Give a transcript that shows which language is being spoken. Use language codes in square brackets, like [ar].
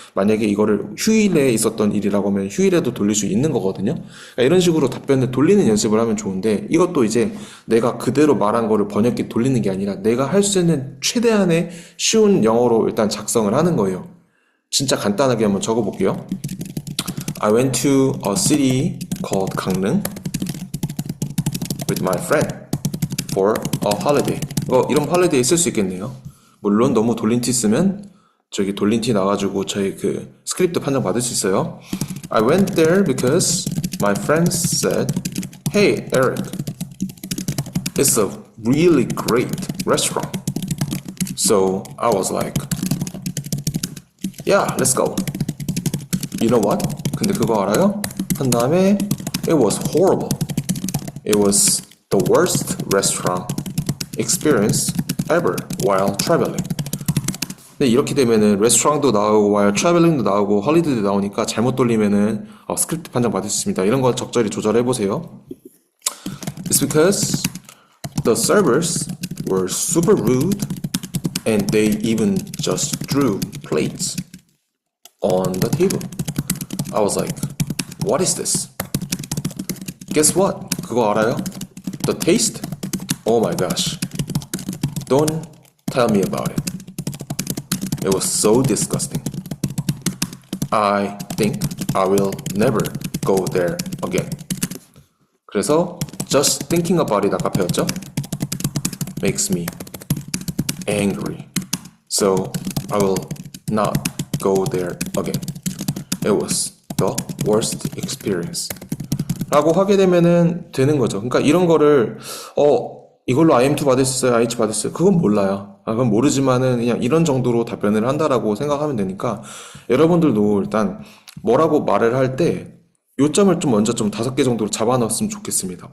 [ko] 만약에 이거를 휴일에 있었던 일이라고 하면 휴일에도 돌릴 수 있는 거거든요. 그러니까 이런 식으로 답변을 돌리는 연습을 하면 좋은데 이것도 이제 내가 그대로 말한 거를 번역기 돌리는 게 아니라 내가 할 수 있는 최대한의 쉬운 영어로 일단 작성을 하는 거예요. 진짜 간단하게 한번 적어볼게요. [en] I went to a city called 강릉 with my friend for a holiday. [ko] 이런 holiday 쓸 수 있겠네요. 물론 너무 돌린 티 쓰면 저기 돌린 티 나가지고 저희 그 스크립트 판정 받을 수 있어요. [en] I went there because my friends said, "Hey, Eric, it's a really great restaurant." So I was like, "Yeah, let's go." You know what? [ko] 근데 그거 알아요? 한 다음에 [en] it was horrible. It was the worst restaurant experience ever while traveling. [ko] 근데 이렇게 되면은 레스토랑도 나오고 [en] while traveling [ko] 도 나오고 홀리데이도 나오니까 잘못 돌리면은 스크립트 판정 받을 수 있습니다. 이런 거 적절히 조절해 보세요. [en] It's because the servers were super rude and they even just threw plates on the table. I was like, what is this? Guess what? [ko] 그거 알아요? [en] The taste? Oh my gosh. Don't tell me about it. It was so disgusting. I think I will never go there again. [ko] 그래서 [en] just thinking about it [ko] 아까 배웠죠? [en] Makes me angry. So I will not go there again. It was the worst experience. [ko] 라고 하게 되면은 되는 거죠. 그러니까 이런 거를 이걸로 IM2 받을 수 있어요, IH 받을 수 있어요. 그건 몰라요. 그건 모르지만은 그냥 이런 정도로 답변을 한다라고 생각하면 되니까 여러분들도 일단 뭐라고 말을 할 때 요점을 좀 먼저 좀 5개 정도로 잡아놨으면 좋겠습니다.